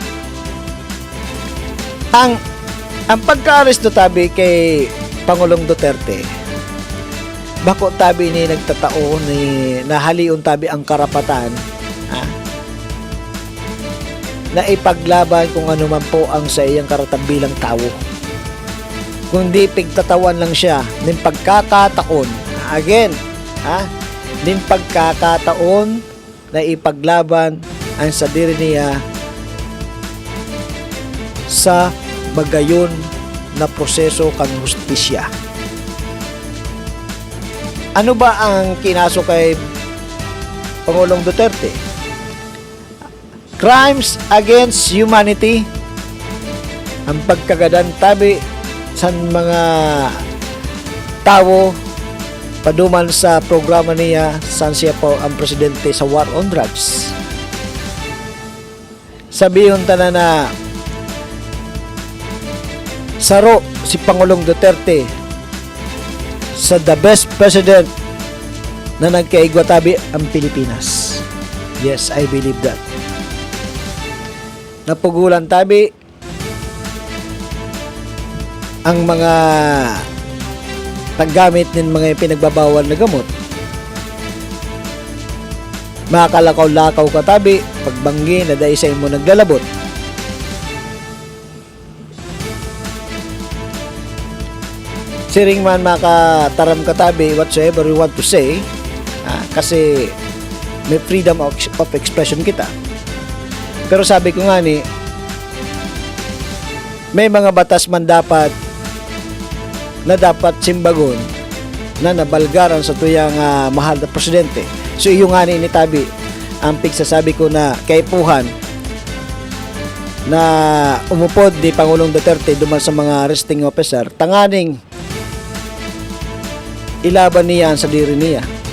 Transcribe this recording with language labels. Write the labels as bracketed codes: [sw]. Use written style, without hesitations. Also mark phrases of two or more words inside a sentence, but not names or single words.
[bik] Ang pagka-aresto tabi kay Pangulong Duterte, bako tabi ni nagtatao ni nahaliun tabi ang karapatan na ipaglaban kung ano man po ang sa iyang karapatan bilang tao. Kung di pigtatawan lang siya ng pagkakataon, again, din pagkakataon na ipaglaban ang sa diri niya sa bagayon na proseso kang hustisya. [tl] Ano ba ang kinaso kay Pangulong Duterte? [en] Crimes against humanity, [bik] ang pagkagadan tabi sa mga tao paduman sa programa niya saan siya po ang presidente sa [en] war on drugs. [bik] Sabihin ta na saro si Pangulong Duterte sa [en] the best president [bik] na nagkaigwa tabi ang Pilipinas. [en] Yes, I believe that. [bik] Napugulan tabi ang mga paggamit ng mga pinagbabawal na gamot. Makalakaw-lakaw ka tabi pagbanggi na dahil sa imo naglalabot. Siring man makataram ka tabi [en] whatsoever you want to say, [bik] kasi may [en] freedom of expression [bik] kita. Pero sabi ko nga ni, may mga batas man dapat simbagon na nabalgaran sa tuyang mahal na presidente. So iyo nga ni tabi ang pigsasabi ko na kaipuhan na umupod di Pangulong Duterte duman sa mga [en] arresting officer, [bik] tanganing ilaban niya sa diri niya.